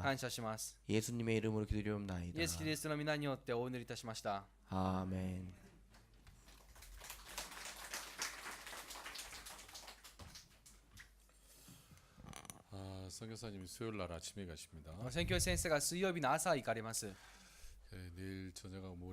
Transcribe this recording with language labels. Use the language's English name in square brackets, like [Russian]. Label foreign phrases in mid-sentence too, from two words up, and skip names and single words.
[Japanese] 感謝します。 [Korean] 예수님의 이름으로 기도드리옵나이다. [Japanese] イエス・キリストの皆によってお祈りいたしました。 [Korean] 아멘. 선교사님이 수요일 날 아침에 가십니다. [Japanese] 宣教師先生が水曜日の朝行かれます。 [Korean] 내일 저녁하고 모레